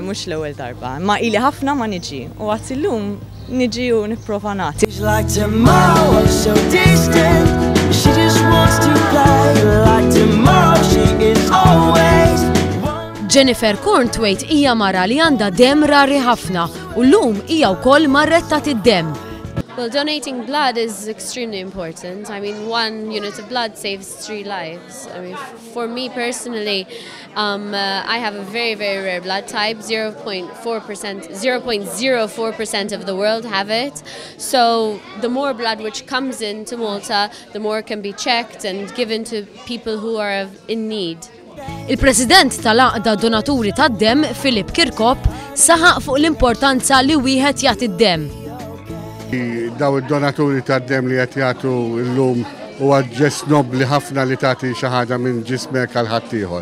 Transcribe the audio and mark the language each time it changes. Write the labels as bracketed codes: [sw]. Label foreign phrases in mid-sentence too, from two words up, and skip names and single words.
[mt] Mhux l-ewwel darba, ma ili ħafna ma niġi u għad illum niġi u nipprova nagħti. Jennifer Cornthwaite hija mara li għandha demm rari ħafna u llum hija wkoll marret tagħti d-demm. [en] Well, donating blood is extremely important. I mean, 1 unit of blood saves 3 lives. I mean, for me personally, I have a very, very rare blood type. 0.04% of the world have it. So the more blood which comes into Malta, the more can be checked and given to people who are in need. [mt] Il-President tal-Għaqda Donaturi tad-Demm, Philip Kirkop, saħaq fuq l-importanza li wieħed jagħti d-demm. Daw id-donaturi tad-demm li qed jagħtu llum huwa ġest nobbli ħafna li tagħti xi ħaġa minn ġismek għal ħadd ieħor.